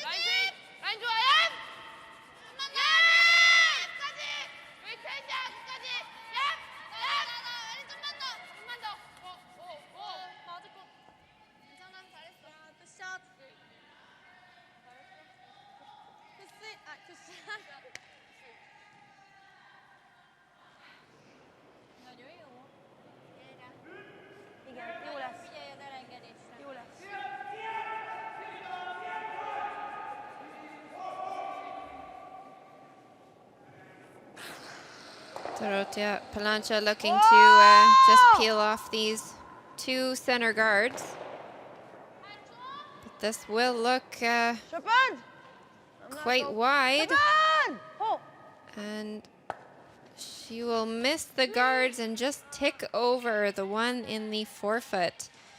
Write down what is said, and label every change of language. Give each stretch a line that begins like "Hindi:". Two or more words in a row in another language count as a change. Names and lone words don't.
Korean: 라인 좋아. 좀만 더. 끝까지. 웨이트 해줘. 끝까지. 좀만 더. 좀만 더. 맞을 거. 괜찮아. 잘했어. 굿샷. 굿샷.
Hungarian: Igen, jó lesz. Figyelj az elengedésre. Jó lesz.
English: Dorothea Palancha looking to just peel off these two center guards. But this will look Chopin! quite wide. Chopin! Oh! And she will miss the guards and just tick over the one in the forefoot.